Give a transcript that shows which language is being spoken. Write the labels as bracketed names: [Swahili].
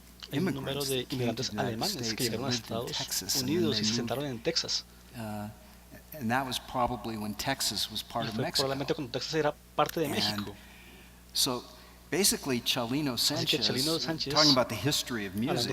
[Spanish] Hay un número de inmigrantes alemanes que llegaron a Estados Unidos y se sentaron en Texas. [English] And that was probably when Texas was part of Mexico. [Spanish] Probablemente cuando Texas era parte de México. [English] So basically Chalino Sánchez, talking about the history of music,